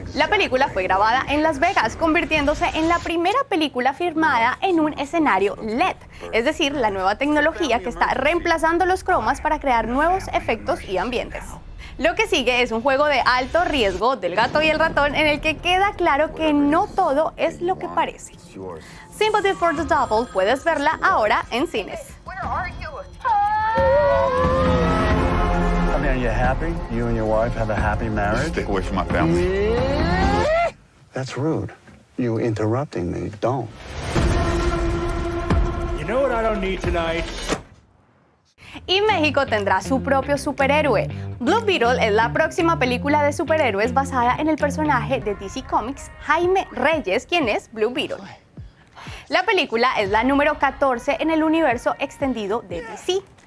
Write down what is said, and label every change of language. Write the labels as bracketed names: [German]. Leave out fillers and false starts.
[Spanish] La película fue grabada en Las Vegas, convirtiéndose en la primera película filmada en un escenario LED, es decir, la nueva tecnología que está reemplazando los cromas para crear nuevos efectos y ambientes. Lo que sigue es un juego de alto riesgo del gato y el ratón en el que queda claro que no todo es lo que parece. Sympathy for the Devil puedes verla ahora en cines. [English] I mean, are you happy? You and your wife have a happy marriage? Stick away from my family. That's rude. You interrupting me. Don't. You know what I don't need tonight? [Spanish] Y México tendrá su propio superhéroe. Blue Beetle es la próxima película de superhéroes basada en el personaje de DC Comics, Jaime Reyes, quien es Blue Beetle. La película es la número 14 en el universo extendido de DC.